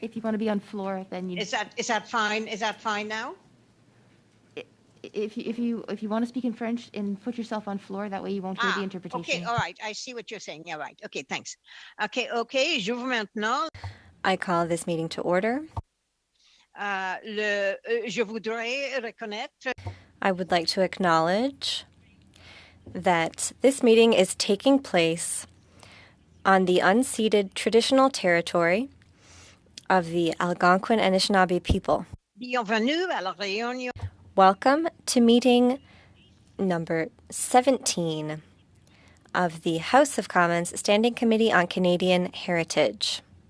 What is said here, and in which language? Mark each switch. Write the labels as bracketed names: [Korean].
[English] If you want to be on floor, then you. Is that fine? Is that fine now? If you want to speak in French and put yourself on floor, that way you won't hear the interpretation. Okay, all right. I see what you're saying. Yeah, right. Okay, thanks. Okay. J'ouvre maintenant. I call this meeting to order. [French] Je voudrais reconnaître. [English] I would like to acknowledge that this meeting is taking place on the unceded traditional territory of the Algonquin Anishinaabe people. [French] Bienvenue à la réunion. [English] Welcome to meeting number 17 of the House of Commons Standing Committee on Canadian Heritage.